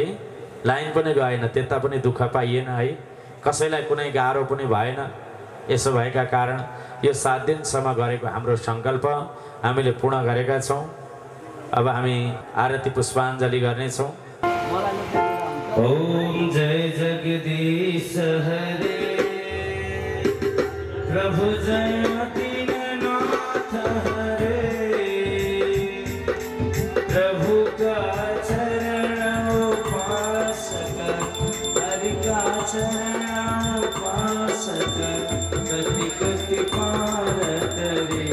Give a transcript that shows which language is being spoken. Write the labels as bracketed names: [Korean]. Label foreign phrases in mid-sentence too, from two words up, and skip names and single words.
[Nepali] लाइन पनि गएन, त्यता पनि दुःख पाइएन है। कसैलाई कुनै गाह्रो पनि भएन। यसो भएका कारण यो 7 दिनसम्म गरेको हाम्रो सङ्कल्प हामीले पूर्ण गरेका छौँ। अब हामी आरती पुष्पाञ्जली गर्नेछौँ। [Hindi] ओम जय जगदीश हरे, प्रभु जय दीननाथ हरे, प्रभु का चरण उपासक, हरि का चरण उपासक, गति गति पार करे।